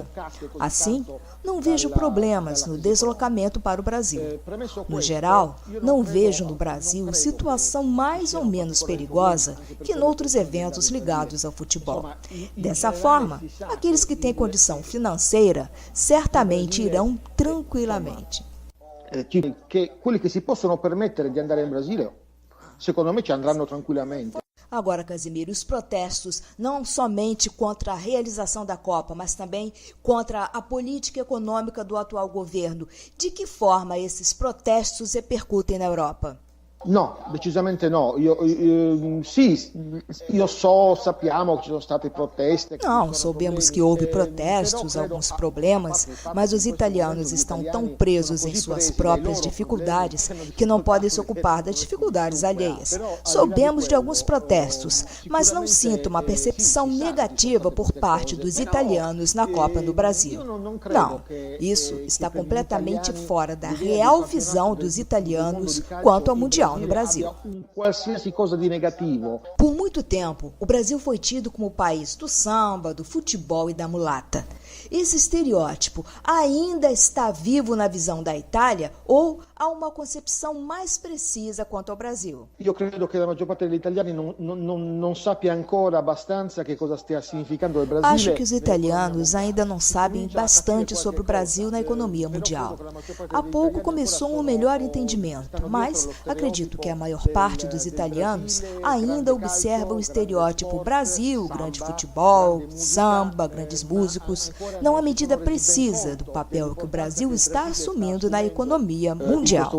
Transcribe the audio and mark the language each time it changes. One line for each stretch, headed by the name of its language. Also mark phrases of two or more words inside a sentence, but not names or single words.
Portuguese: Assim, não vejo problemas no deslocamento para o Brasil. No geral, não vejo no Brasil situação mais ou menos perigosa que noutros eventos ligados ao futebol. Dessa forma, aqueles que têm condição financeira certamente irão tranquilamente.
Italian: Quelli che si possono permettere di andare in Brasile, secondo me ci andranno tranquillamente.
Portuguese: Agora, Casimiro, os protestos não somente contra a realização da Copa, mas também contra a política econômica do atual governo. De que forma esses protestos repercutem na Europa?
Italian: No, decisamente no. Sappiamo che ci sono state proteste.
Portuguese: Não, soubemos que houve protestos, alguns problemas, mas os italianos estão tão presos em suas próprias dificuldades que não podem se ocupar das dificuldades alheias. Soubemos de alguns protestos, mas não sinto uma percepção negativa por parte dos italianos na Copa do Brasil. Não, isso está completamente fora da real visão dos italianos quanto ao Mundial no Brasil. Por muito tempo, o Brasil foi tido como o país do samba, do futebol e da mulata. Esse estereótipo ainda está vivo na visão da Itália ou há uma concepção mais precisa quanto ao Brasil?
Italian: Io credo che la maggior parte degli italiani non sappia ancora abbastanza che cosa stia significando il Brasile.
Portuguese: Acho que os italianos ainda não sabem bastante sobre o Brasil na economia mundial. Há pouco começou um melhor entendimento, mas acredito que a maior parte dos italianos ainda observa o estereótipo Brasil, grande futebol, samba, grandes músicos, não a medida precisa do papel que o Brasil está assumindo na economia mundial.